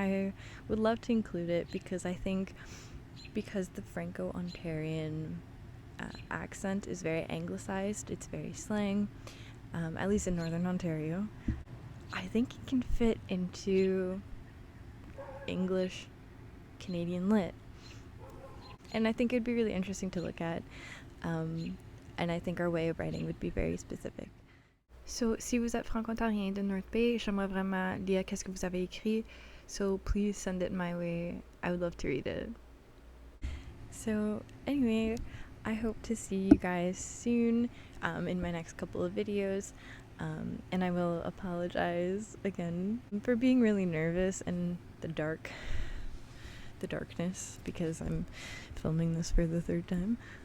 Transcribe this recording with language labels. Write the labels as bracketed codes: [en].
[en] I would love to include it because I think because the Franco-Ontarian accent is very anglicized, it's very slang, at least in Northern Ontario, I think it can fit into English Canadian lit. And I think it'd be really interesting to look at, and I think our way of writing would be very specific. [fr] So, si vous êtes franco-ontarien de North Bay, j'aimerais vraiment lire qu'est-ce que vous avez écrit, [en] so please send it my way. I would love to read it. So, anyway, I hope to see you guys soon in my next couple of videos, and I will apologize again for being really nervous and the darkness, because I'm filming this for the third time.